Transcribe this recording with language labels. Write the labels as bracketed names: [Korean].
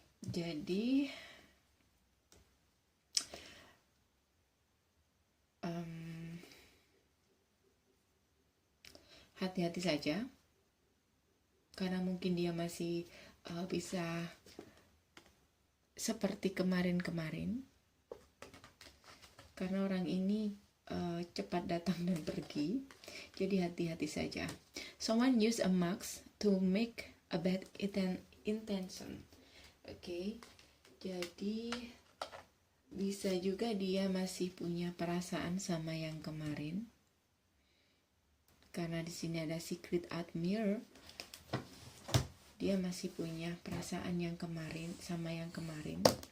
[Indonesian] Jadi hati-hati saja, karena mungkin dia masih bisa seperti kemarin-kemarin. karena orang ini cepat datang dan pergi. Jadi hati-hati saja. [English] Someone use a mask to make a bad intention. [Indonesian] Oke. Jadi bisa juga dia masih punya perasaan sama yang kemarin. Karena di sini ada secret admirer. Dia masih punya perasaan yang kemarin sama yang kemarin.